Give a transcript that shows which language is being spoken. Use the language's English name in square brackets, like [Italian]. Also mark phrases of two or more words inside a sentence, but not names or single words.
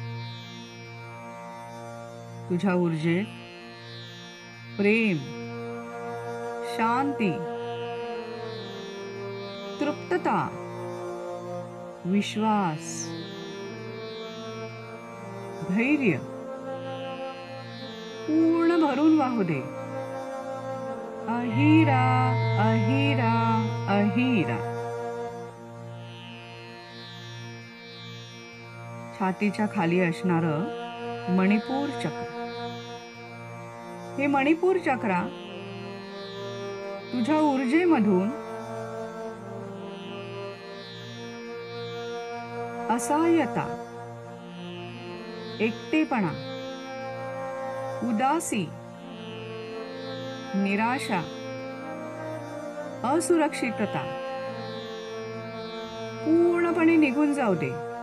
[Marathi] तुझ्या ऊर्जेत प्रेम, शांती, तृप्तता, विश्वास, धैर्य पूर्ण भरून वाहू दे. अहिरा अहिरा अहिरा. छातीच्या खाली असणारं मणिपूर चक्र. हे मणिपूर चक्र तुझ्या ऊर्जेमधून असहाय्यता, एकटेपणा, उदासी, निराशा, असुरक्षितता पूर्णपणे निघून जाऊ दे.